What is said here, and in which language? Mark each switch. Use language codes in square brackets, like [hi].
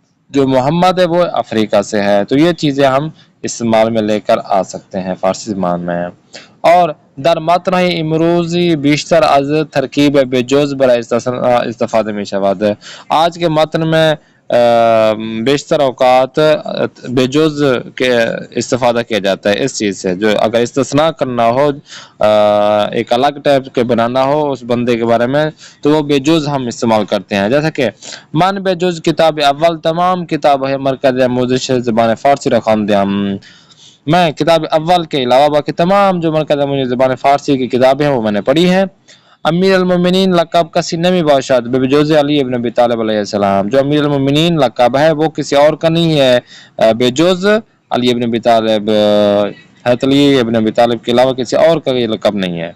[ur] جو محمد ہے وہ افریقہ سے ہے۔ تو یہ چیزیں ہم استعمال میں لے کر آ سکتے ہیں فارسی زبان میں۔ [fa] اور در متن امروزی بیشتر از ترکیب بجز برای استفاده می شود۔ [ur] آج کے متن میں بیشتر اوقات بےجز کے استفادہ کیا جاتا ہے اس چیز سے، جو اگر استثناء کرنا ہو، ایک الگ ٹائپ کے بنانا ہو اس بندے کے بارے میں، تو وہ بےجز ہم استعمال کرتے ہیں. جیسا کہ [fa] من بےجز کتاب اول تمام کتاب ہے مرکز آموزش زبان فارسی را خواندم. [ur] میں کتاب اول کے علاوہ باقی تمام جو مرکز آموزش زبان فارسی کی کتابیں ہیں وہ میں نے پڑھی ہیں. [fa] امیر المومنین لقب کسی نمی باشد بجوز علی ابن ابی طالب علیہ السلام. [ur] جو امیر المومنین لقب ہے وہ کسی اور کا نہیں ہے بجوز علی ابن ابی طالب، حضرت علی ابن ابی طالب کے علاوہ کسی اور کا یہ لقب نہیں ہے.